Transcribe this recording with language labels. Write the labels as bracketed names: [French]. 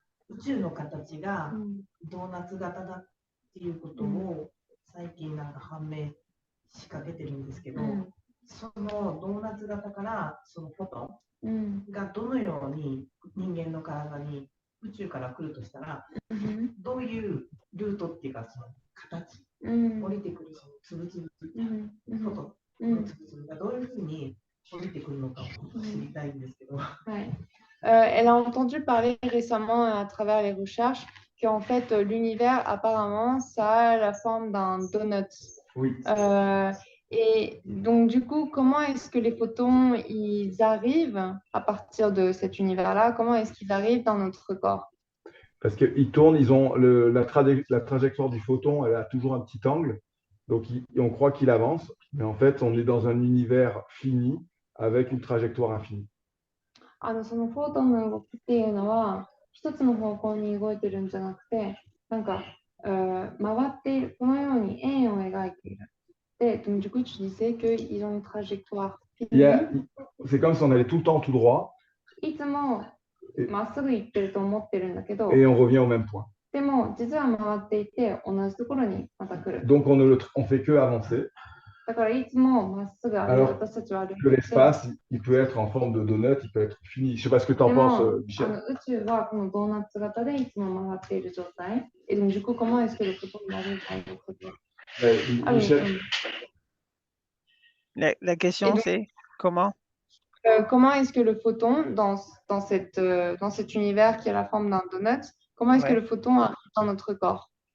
[Japanese] 宇宙の形がドーナツ型だっていうことを最近判明しかけてるんですけど、そのドーナツ型からそのフォトンがどのように人間の体に宇宙から来るとしたら、どういうルートっていうかその形、降りてくるそのつぶつぶフォトのつぶつぶがどういうふうに降りてくるのかを知りたいんですけど。 [French] Elle a entendu parler récemment à travers les recherches qu'en fait l'univers apparemment ça a la forme d'un donut. Oui. Et donc du coup, comment est-ce que les photons ils arrivent à partir de cet univers-là? Comment est-ce qu'ils arrivent dans notre corps? Parce qu'ils tournent, ils ont la trajectoire du photon, elle a toujours un petit angle, donc on croit qu'il avance, mais en fait on est dans un univers fini avec une trajectoire infinie. [Japanese] そのフォトンの動きっていうのは一つの方向に動いてるんじゃなくて、なんか、回っている、このように円を描いている。 [French] で、donc du coup tu disais qu'ils ont une trajectoire finie. C'est comme si on allait tout le temps tout droit. [Japanese] いつもまっすぐ行ってると思ってるんだけど。 [French] Et on revient au même point. [Japanese] でも実は回っていて同じところにまた来る。 [French] Donc on fait que avancer. [Japanese] だからいつもまっすぐ私たちは歩いていて。 [French] L'espace, il peut être en forme de donut, il peut être fini. Je sais pas ce que tu en penses, Michel. [Japanese] 宇宙はこのドーナツ型でいつも回っている状態。 [French] Et donc du coup, comment est-ce que le photon arrive à notre corps? Michel. La question c'est comment? Comment est-ce que le photon dans cet univers qui a la forme d'un donut, comment est-ce que le photon arrive dans notre corps?